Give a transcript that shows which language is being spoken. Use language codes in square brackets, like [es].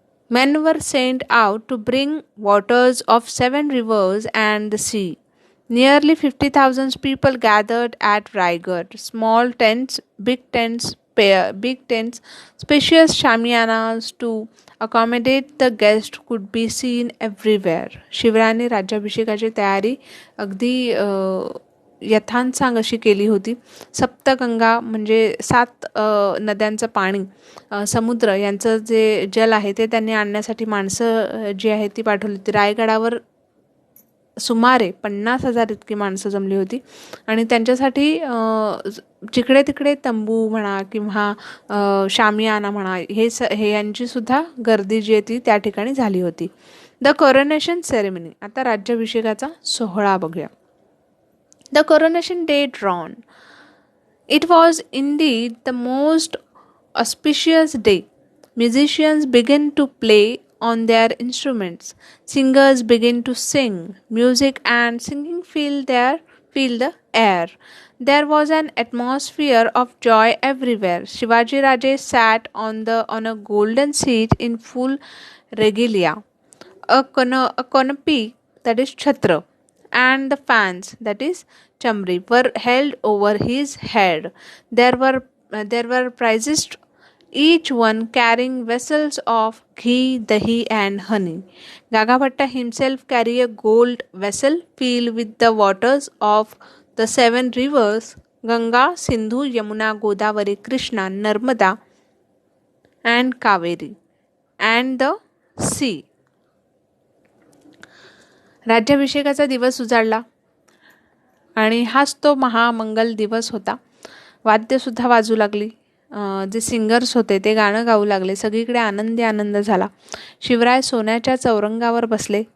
[en] Men were sent out to bring waters of 7 rivers and the sea. Nearly 50,000 people gathered at Raigad. Small tents, big tents, spacious shamiyanas to accommodate the guests could be seen everywhere. [mr] शिवरायांनी राज्याभिषेकाची तयारी अगदी यथांसांग अशी केली होती. सप्तगंगा म्हणजे 7 नद्यांचं पाणी, समुद्र यांचं जे जल आहे ते त्यांनी आणण्यासाठी माणसं जी आहेत ती पाठवली होती. रायगडावर सुमारे 50,000 इतकी माणसं जमली होती आणि त्यांच्यासाठी जिकडे तिकडे तंबू म्हणा किंवा शामियाना म्हणा हे यांचीसुद्धा गर्दी जी आहे ती त्या ठिकाणी झाली होती. The coronation ceremony. आता राज्याभिषेकाचा सोहळा बघूया. [en] The coronation day drawn. It was indeed the most auspicious day. Musicians began to play on their instruments. Singers began to sing. Music and singing filled the air. There was an atmosphere of joy everywhere. Shivaji Raje sat on a golden seat in full regalia. A canopy, that is chhatra, and the fans, that is chamri, were held over his head. There were prizes, each one carrying vessels of ghee, dahi and honey. Gagabhatta himself carried a gold vessel filled with the waters of the 7 rivers, Ganga, Sindhu, Yamuna, Godavari, Krishna, Narmada and Kaveri, and the sea. [mr] राज्याभिषेकाचा दिवस उजाडला आणि हाच तो महामंगल दिवस होता. वाद्यसुद्धा वाजू लागली. जे singers होते ते गाणं गाऊ लागले. सगळीकडे आनंद झाला. शिवराय सोन्याच्या चौरंगावर बसले.